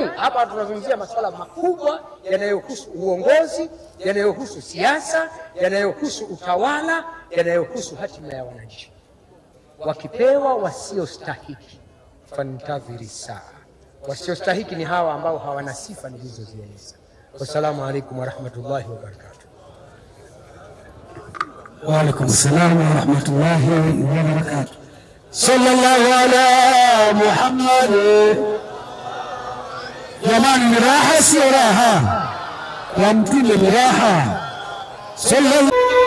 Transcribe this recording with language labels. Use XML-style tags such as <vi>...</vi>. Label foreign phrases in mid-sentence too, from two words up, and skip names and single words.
<sw>Hapa tunazungumzia masuala makubwa yanayohusu uongozi, yanayohusu siasa, yanayohusu utawala, yanayohusu hatima ya wananchi. Wakipewa wasiostahiki,</sw> <ar>فانتظر الساعة.</ar> <sw>Wasiostahiki ni hawa ambao hawana sifa nilizozieleza.</sw> <ar>والسلام عليكم ورحمة الله وبركاته. وعليكم السلام ورحمة الله وبركاته. صلى الله على محمد.</ar> <sw>Jamani, ni raha sio raha? Kwa Mtume ni raha. Sallallahu</sw>